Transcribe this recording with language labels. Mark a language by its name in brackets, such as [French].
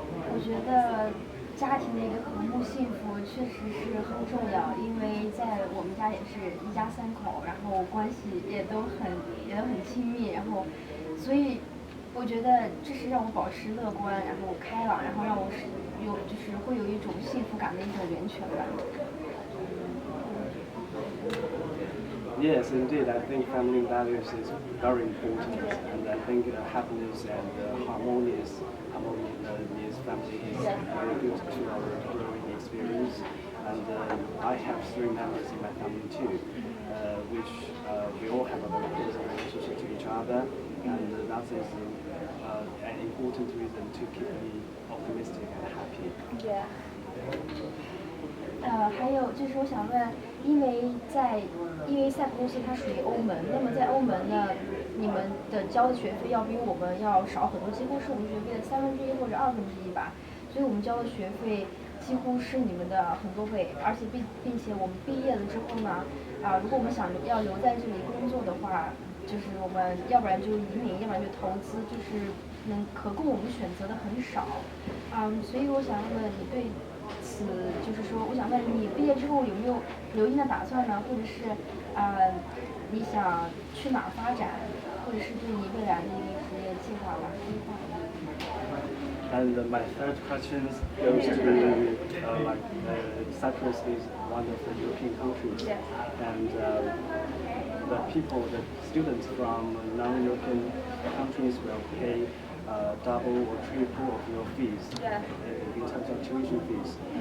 [Chinese] 我觉得家庭的一个和睦幸福确实是很重要，因为在我们家也是一家三口，然后关系也都很亲密，然后所以我觉得这是让我保持乐观，然后开朗，然后让我就是会有一种幸福感的一种源泉吧。 [English] Yes, indeed. I think family values is very important, and I think happiness and harmony is family is very good to our growing experience. And I have 3 members in my family too, which we all have a very close relationship to each other, and that is an important reason to keep me optimistic and happy. Yeah. [Chinese] 还有就是我想问，因为塞浦路斯它属于欧盟，那么在欧盟呢，你们的交的学费要比我们要少很多，几乎是我们学费的1/3或者1/2吧，所以我们交的学费几乎是你们的很多倍，而且并且我们毕业了之后呢，如果我们要留在这里工作的话，就是我们要不然就移民，要不然就投资，就是可供我们选择的很少，所以我想问你对此，就是说，我想问你毕业之后有没有留英的打算呢？或者是你想去哪儿发展，或者是对你未来的一个职业计划吧规划。 [English] And my third question goes to Cyprus is one of the European countries, and the students from non-European countries will pay double or triple of your fees in terms of tuition fees.